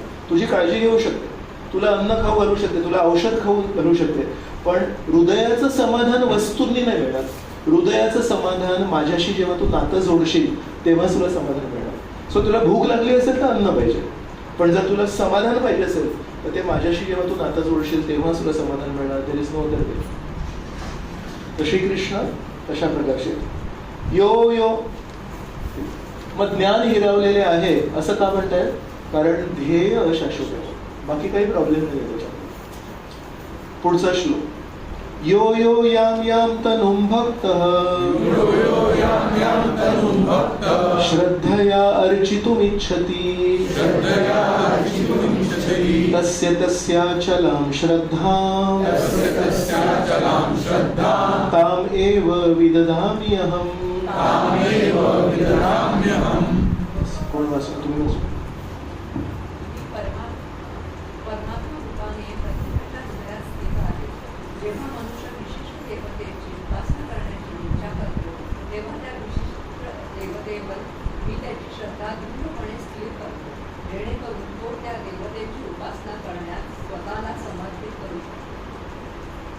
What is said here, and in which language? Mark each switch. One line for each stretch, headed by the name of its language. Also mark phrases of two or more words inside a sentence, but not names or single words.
Marathi: तुझी काळजी घेऊ शकते, तुला अन्न खाऊ घालू शकते, तुला औषध खाऊ घालू शकते, पण हृदयाचं समाधान वस्तूंनी नाही मिळणार. हृदयाचं समाधान माझ्याशी जेव्हा तू नातं जोडशील तेव्हाच तुला समाधान मिळणार. सो तुला भूक लागली असेल तर अन्न पाहिजे, पण जर तुला समाधान पाहिजे असेल तर ते माझ्याशी जेव्हा तू नातं जोडशील तेव्हाच तुला समाधान मिळणार.
English: There is no other way.
Marathi: तर श्रीकृष्ण तशा प्रकारचे
Sanskrit: यो यो.
Marathi: मग ज्ञान हिरावलेले आहे असं का म्हणतायत? कारण ध्येय अशाश्वत आहे, बाकी काही प्रॉब्लेम नाही आहे त्याच्यात. पुढचा श्लोक.
Sanskrit: यो यो याम याम तनुम भक्तः श्रद्धया अर्चितुमिच्छति तस्य तस्याचलां श्रद्धां ताम एव विदधामि अहम्.
Marathi: कोण वाचतो? तुम्ही वाचू. जेव्हा मनुष्य विशिष्ट देवतेची उपासना करण्याची इच्छा करतो तेव्हा त्या विशिष्ट देवतेवर मी त्याची श्रद्धा दृढपणे स्थिर करतो, जेणेकरून तो त्या देवतेची उपासना करण्यास स्वतःला समर्पित करू शकतो.